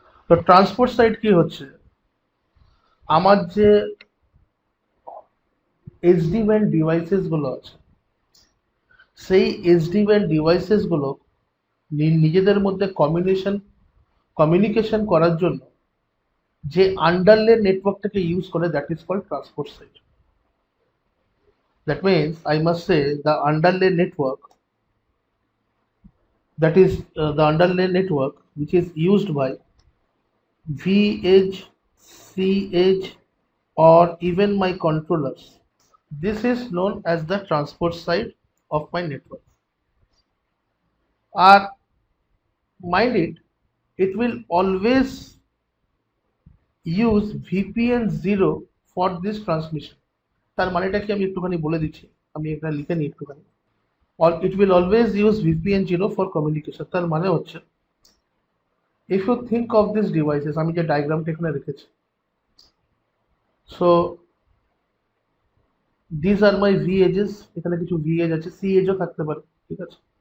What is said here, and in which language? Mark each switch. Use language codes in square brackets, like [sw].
[bn] তো transport site কি হচ্ছে, আমার যে SDWAN ডিভাইসেস গুলো আছে, সেই SDWAN ডিভাইসেস গুলো নিজেদের মধ্যে কমিউনিকেশন করার জন্য যে আন্ডারলে নেটওয়ার্কটাকে ইউজ করে, [en] That is called transport side. That means I must say the underlay network, that is the underlay network which is used by VH, CH, or even my controllers. This is known as the transport side of my network. Or mind it, it will always use VPN 0 for this transmission. [bn] তার মানেটা কি আমি একটুখানি বলে দিচ্ছি, আমি এটা লিখে নিই একটুখানি। [en] It will always use VPN 0 for communication। [bn] তার মানে হচ্ছে, [en] if you think of these devices, [bn] আমি যে ডায়াগ্রামটা এখানে রেখেছি, [en] so these are my V edges, [bn] এখানে কিছু V edge আছে, C edge ও থাকতে পারে, ঠিক আছে?